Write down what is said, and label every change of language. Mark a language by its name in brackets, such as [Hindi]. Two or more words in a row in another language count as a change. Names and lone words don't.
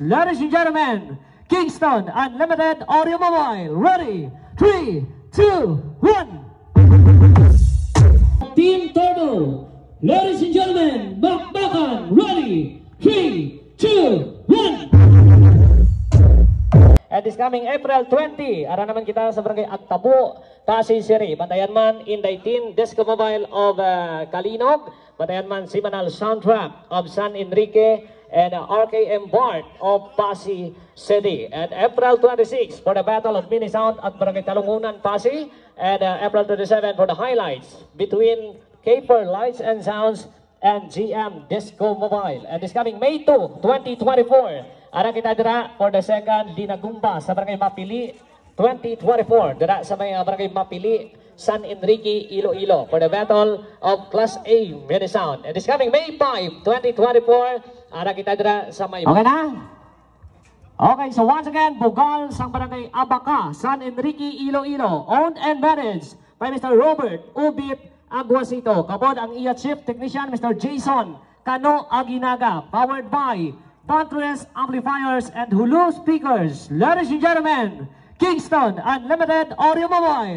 [English] Ladies and gentlemen, Kingston Unlimited Audio Mobile. Ready? 3, 2, 1. Team Turbo. Ladies and gentlemen, Bakbakan. Ready? 3, 2, 1. At this coming April 20, [Hiligaynon] ara naman kita sa Barangay Agtabo, Pasay City. Bantayan man Inday Team Disco Mobile of Kalinog. Bantayan man Simanal Soundtrack of San Enrique and RKM Bart of Pasay City. [English] And April 26 for the Battle of Mini Sound at Barangay Talungunan, Pasay. And April 27 for the highlights between Caper Lights and Sounds and GM Disco Mobile. And this coming May 2, 2024, [Hiligaynon] ara kita dira [English] for the second Dinagumba sa Barangay Mapili 2024. [Hiligaynon] Dira sa may Barangay Mapili, San Enrique, Iloilo [English] for the [Hiligaynon] Battle of Class A Mini Sound. [English] And this coming [Hiligaynon] May 5, 2024, ara kita dira sa may... Okay na? [English] Okay, so once again, Bugal sa Barangay Abaca, San Enrique, Iloilo, owned and managed by Mr. Robert Ubit Aguasito. [Hiligaynon] Kabod ang iya [English] Chief Technician, [Hiligaynon] Mr. Jason Cano Aguinaga. [English] Powered by Bantres Amplifiers and Hulu Speakers. Ladies and gentlemen, Kingston Unlimited Audio Mobile.